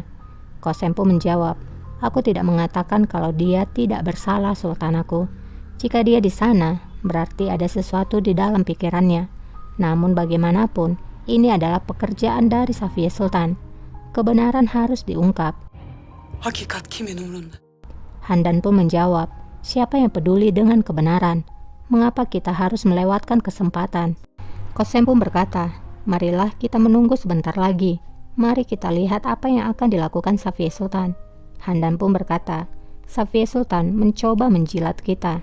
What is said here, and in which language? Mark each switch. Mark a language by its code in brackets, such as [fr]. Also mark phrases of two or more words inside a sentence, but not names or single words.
[id] Kosem pun menjawab, aku tidak mengatakan kalau dia tidak bersalah sultanaku. Jika dia di sana, berarti ada sesuatu di dalam pikirannya. Namun bagaimanapun, ini adalah pekerjaan dari Safiye Sultan. Kebenaran harus diungkap. [tr] Hakikat kimin umrunda? [id] Handan pun menjawab, siapa yang peduli dengan kebenaran? Mengapa kita harus melewatkan kesempatan? Kosem pun berkata, marilah kita menunggu sebentar lagi. Mari kita lihat apa yang akan dilakukan Safiye Sultan. Handan pun berkata, Safiye Sultan mencoba menjilat kita.